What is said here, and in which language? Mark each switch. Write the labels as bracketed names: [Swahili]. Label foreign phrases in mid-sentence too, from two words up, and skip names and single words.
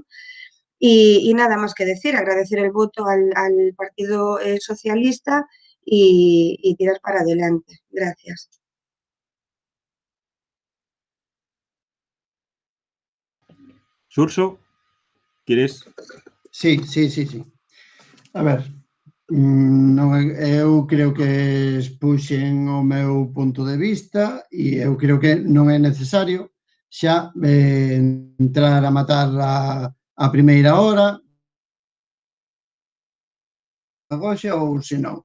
[Spanish] Y nada más que decir, agradecer el voto al Partido Socialista y tirar para adelante. Gracias. Surso, ¿quieres? Sí. [Galician] A ver, eu creo que expuxen o meu punto de vista e eu creo que non é necesario xa entrar a matar a primeira hora agoxa ou senón.